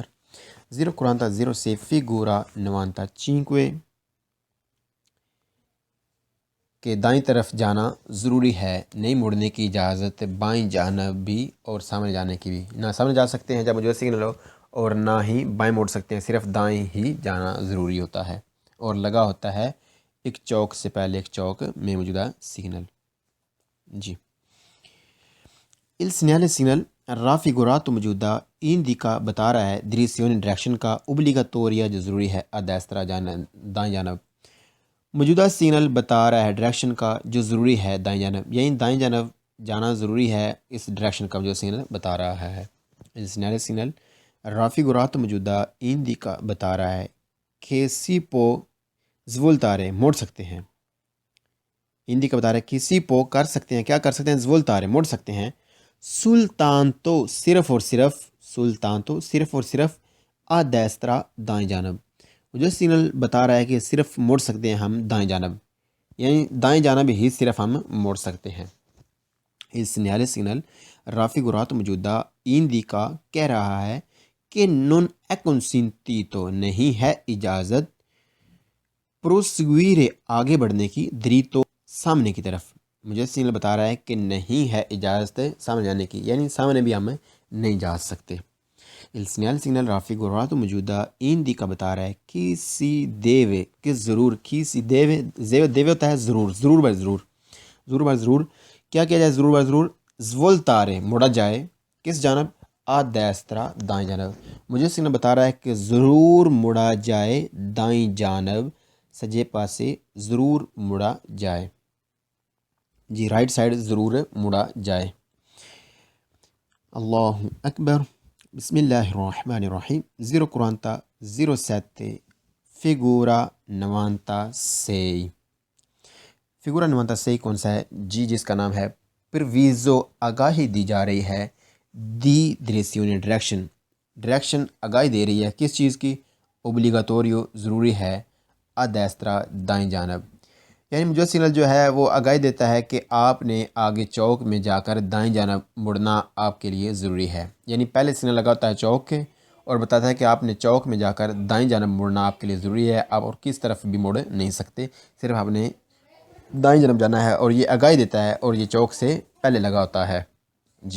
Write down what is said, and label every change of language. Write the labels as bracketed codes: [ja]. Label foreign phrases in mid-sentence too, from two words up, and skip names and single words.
[ur] 0:46 figura 95 کہ دائیں طرف جانا ضروری ہے، نہیں مڑنے کی اجازت بائیں جانب بھی اور سامنے جانے کی بھی، نہ سامنے جا سکتے ہیں جب موجودہ سگنل ہو اور نہ ہی بائیں موڑ سکتے ہیں، صرف دائیں ہی جانا ضروری ہوتا ہے، اور لگا ہوتا ہے ایک چوک سے پہلے ایک چوک میں موجودہ سگنل، جی۔ Il segnale سگنل raffigurato موجودہ indica بتا رہا ہے direzione ڈائریکشن کا obbligatoria جو ضروری ہے [it] a destra [ur] دائیں جانب، موجودہ سگنل بتا رہا ہے ڈائریکشن کا جو ضروری ہے دائیں جانب، یعنی دائیں جانب جانا ضروری ہے اس ڈائریکشن کا جو سگنل بتا رہا ہے۔ Il segnale سگنل raffigurato موجودہ indica بتا رہا ہے کہ [it] si può svoltare [ur] موڑ سکتے ہیں، indica بتا رہا ہے کہ [it] si può [ur] کر سکتے ہیں، کیا کر سکتے ہیں؟ svoltare موڑ سکتے ہیں، soltanto صرف اور صرف، soltanto صرف اور صرف [it] a destra [ur] دائیں جانب، مجھے سگنل بتا رہا ہے کہ صرف موڑ سکتے ہیں ہم دائیں جانب، یعنی دائیں جانب ہی صرف ہم موڑ سکتے ہیں۔ Il segnale سگنل raffigurato موجودہ indica کہہ رہا ہے کہ [it] non è consentito [ur] نہیں ہے اجازت proseguire آگے بڑھنے کی dritto سامنے کی طرف، مجھے سگنل بتا رہا ہے کہ نہیں ہے اجازت سامنے جانے کی، یعنی سامنے بھی ہم نہیں جا سکتے۔ Il segnale سگنل raffigurato موجودہ indica بتا رہا ہے کہ [it] si deve [ur] کہ ضرور، کہ [it] si deve [ur] ہوتا ہے ضرور، ضرور بر ضرور، ضرور بر ضرور کیا کیا جائے؟ ضرور بر ضرور svoltare موڑا جائے، کس جانب؟ [it] a destra [ur] دائیں جانب، مجھے سگنل بتا رہا ہے کہ ضرور مڑا جائے دائیں جانب، [pa] سجے پاسے [ur] ضرور مڑا جائے، جی [en] right side [ur] ضرور مڑا جائے۔ [ar] اللہ اکبر، بسم اللہ الرحمن الرحیم۔ [ur] 0:47 figura 96 فگورا 96 کون سا ہے؟ جی جس کا نام ہے پرویزو آگاہی دی جا رہی ہے دی direzione ڈائریکشن آگاہی دے رہی ہے کس چیز کی؟ obbligatorio ضروری ہے [it] a destra [ur] دائیں جانب، یعنی مجھے سگنل جو ہے وہ آگاہی دیتا ہے کہ آپ نے آگے چوک میں جا کر دائیں جانب مڑنا آپ کے لیے ضروری ہے، یعنی پہلے سگنل لگا ہوتا ہے چوک کے اور بتاتا ہے کہ آپ نے چوک میں جا کر دائیں جانب مڑنا آپ کے لیے ضروری ہے، آپ اور کس طرف بھی مڑ نہیں سکتے، صرف آپ نے دائیں جانب جانا ہے، اور یہ آگاہی دیتا ہے اور یہ چوک سے پہلے لگا ہوتا ہے، جی۔